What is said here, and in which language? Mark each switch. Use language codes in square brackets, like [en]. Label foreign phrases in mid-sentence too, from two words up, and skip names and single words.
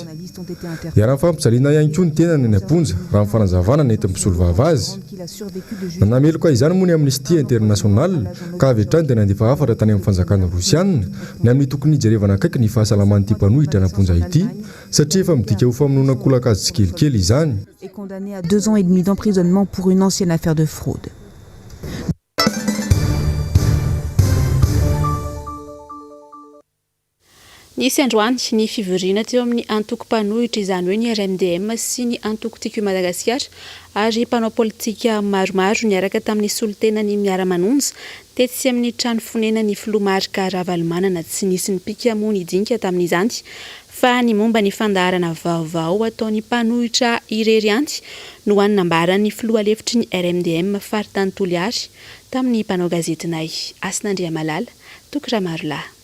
[mg] Raha fampijaliana ihany koa ny tenany any amponja raha ny fanazavana nety misolo vava azy. Nanameloka izany moa ny Amnesty International ka avy hatrany dia nandefa hafatra tany amin'ny fanjakana Rosiana ny amin'ny tokony hijerevana akaiky ny fahasalaman'ity mpanohitra anamponja ity satria efa midika ho famonoana kolakazy tsikelikely izany. [fr] Est condamné à 2 ans et demi d'emprisonnement pour une ancienne affaire de fraude. [mg] Nisy androany ny fivoriana teo amin'ny antoko-mpanohitra izany hoe ny RMDM sy ny antoko tiako Madagasikara ary mpanao politika maromaro niaraka tamin'ny solotenany miara-manonja tetsy amin'ny trano fonena ny Filomarika Ravalomanana tsy nisy ny pikamony dinika tamin'izany fa ny momba ny fandaharana vaovao ataon'ny mpanohitra irery anty no anambarany filoha lefitry ny RMDM faritany Toliary tamin'ny mpanao gazetinay Asinandriamalala Tokiramarolahy.